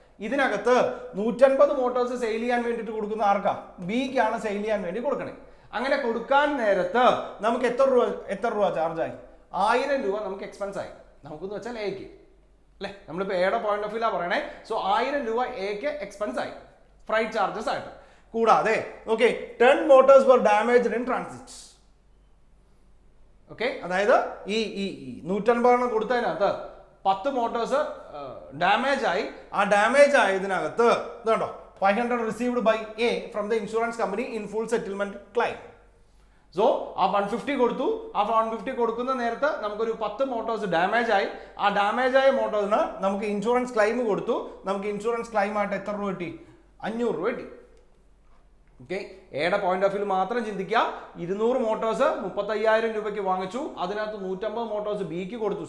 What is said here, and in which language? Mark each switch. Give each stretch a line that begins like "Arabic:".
Malayalam: ഇതിനകത്ത് 150 Motors sale ചെയ്യാൻ വേണ്ടിയിട്ട് കൊടുക്കുന്ന ആർക്കാ? ബിക്കാണ് സെയിൽ ചെയ്യാൻ വേണ്ടി കൊടുക്കണേ. അങ്ങനെ കൊടുക്കാൻ നേരത്ത് നമുക്ക് എത്ര രൂപ ചാർജായി? 1000 രൂപ നമുക്ക് എക്സ്പെൻസ് ആയി. നമുക്കെന്ന് വെച്ചാൽ എക്ക് അല്ലേ, നമ്മളിപ്പോൾ എയുടെ പോയിന്റ് ഓഫ് വ്യൂലാ പറയണേ. സോ 1000 രൂപ എക്ക് എക്സ്പെൻസ് ആയി, ഫ്രൈറ്റ് ചാർജസ് ആയിട്ട്. കൂടാതെ okay 10 Motors
English: were damaged in transit.
Malayalam: Okay, അതായത് ഈ 150 കൊടുത്തതിനകത്ത് 10 മോട്ടോഴ്സ് ഡാമേജ് ആയി. ആ ഡാമേജ് ആയതിനകത്ത് ഇതുണ്ടോ
English: 500 received by A from the insurance company in full settlement claim.
Malayalam: So ആ 150 കൊടുത്തു. ആ 150 കൊടുക്കുന്ന നേരത്ത് നമുക്കൊരു 10 മോട്ടോഴ്സ് ഡാമേജ് ആയി. ആ ഡാമേജ് ആയ മോട്ടോഴ്സിന് നമുക്ക് ഇൻഷുറൻസ് ക്ലെയിം കൊടുത്തു. നമുക്ക് ഇൻഷുറൻസ് ക്ലെയിം ആയിട്ട് എത്ര രൂപ കിട്ടി? 500 രൂപ കിട്ടി. ഓക്കെ, എയുടെ പോയിന്റ് ഓഫ് വ്യൂ മാത്രം ചിന്തിക്കുക. 200 മോട്ടോഴ്സ് 35,000 രൂപയ്ക്ക് വാങ്ങിച്ചു. അതിനകത്ത് 150 മോട്ടോഴ്സ് ബിക്ക് കൊടുത്തു.